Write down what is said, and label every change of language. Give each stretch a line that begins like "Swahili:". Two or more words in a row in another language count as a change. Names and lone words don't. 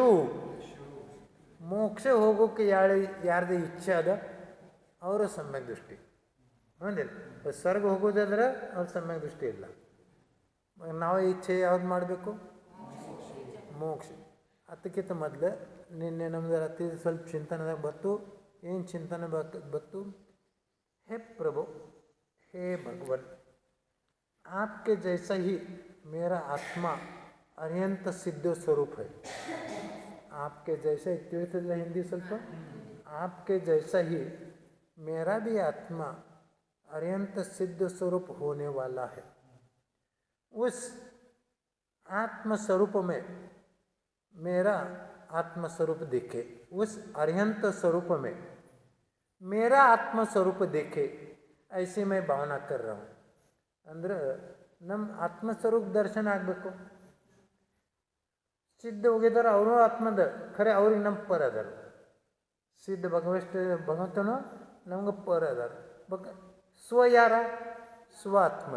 Kannada: ಮೋಕ್ಷ ಹೋಗೋಕ್ಕೆ ಯಾರ್ದು ಇಚ್ಛೆ ಅದ ಅವರು ಸಮ್ಯಕ್ ದೃಷ್ಟಿ. ಹೌದಿಲ್ಲ, ಸ್ವರ್ಗ ಹೋಗೋದಾದ್ರೆ ಅವ್ರ ಸಮ್ಯಕ್ ದೃಷ್ಟಿ ಇಲ್ಲ. ನಾವು ಇಚ್ಛೆ ಯಾವ್ದು ಮಾಡಬೇಕು, ಮೋಕ್ಷ. ಅದಕ್ಕಿಂತ ಮೊದಲು ನಿನ್ನೆ ನಮ್ದು ರಾತ್ರಿ ಸ್ವಲ್ಪ ಚಿಂತನೆದಾಗ ಬತ್ತು. ಏನು ಚಿಂತನೆ ಬತ್ತು,
Hindi: हे प्रभु, हे भगवान, आपके जैसा ही मेरा आत्मा अत्यंत सिद्ध स्वरूप है. आपके जैसा
Kannada: ತಿಳಿತಿಲ್ಲ ಹಿಂದಿ ಸ್ವಲ್ಪ.
Hindi: आपके जैसा ही मेरा भी आत्मा अत्यंत सिद्ध स्वरूप होने वाला है. उस आत्म स्वरूप में मेरा आत्म स्वरूप देखे, उस अरिहंत स्वरूप में मेरा आत्म स्वरूप देखे, ऐसे मैं भावना कर रहा हूँ.
Kannada: ಅಂದ್ರೆ ನಮ್ಮ ಆತ್ಮಸ್ವರೂಪ ದರ್ಶನ ಆಗಬೇಕು. ಸಿದ್ಧ ಹೋಗಿದ್ದಾರೆ ಅವರು ಆತ್ಮದ ಖರೆ, ಅವ್ರಿಗೆ ನಮ್ಮ ಪರ ಅದಾರ. ಸಿದ್ಧ ಭಗವಂತನು ನಮ್ಗೆ ಪರ ಅದಾರ. ಸ್ವ ಯಾರ, ಸ್ವ ಆತ್ಮನ್.